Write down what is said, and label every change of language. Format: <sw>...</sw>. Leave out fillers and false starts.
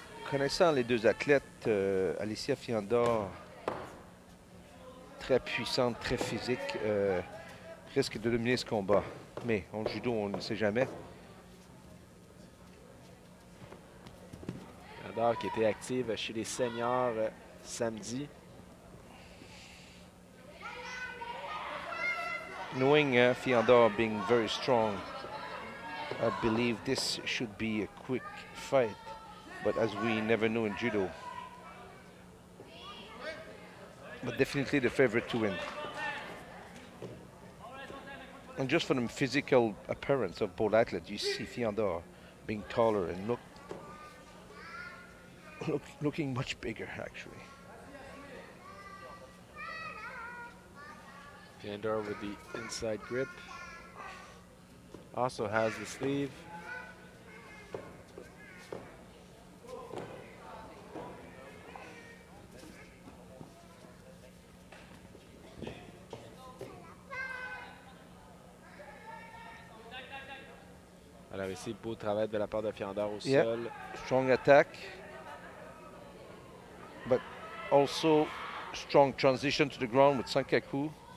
<fr>Connaissant les deux athlètes, Alicia Fiandor, très puissante, très physique, risque de dominer ce combat. Mais en judo, on ne sait jamais. Fiandor qui était active chez les seniors samedi.</fr> <en>Knowing Fiandor being very strong, I believe this should be a quick fight. But as we never know in judo. But definitely the favorite to win. And just from the physical appearance of both athletes, you see Fiandor being taller and looking much bigger, actually. Fiandor with the inside grip. Also has the sleeve.</en> <fr>Alors ici, beau travail de la part de Fiandor au</fr> <en>Yep.</en> <fr>sol.</fr> <en>Strong attack. But also strong transition to the ground with Sankaku.</en>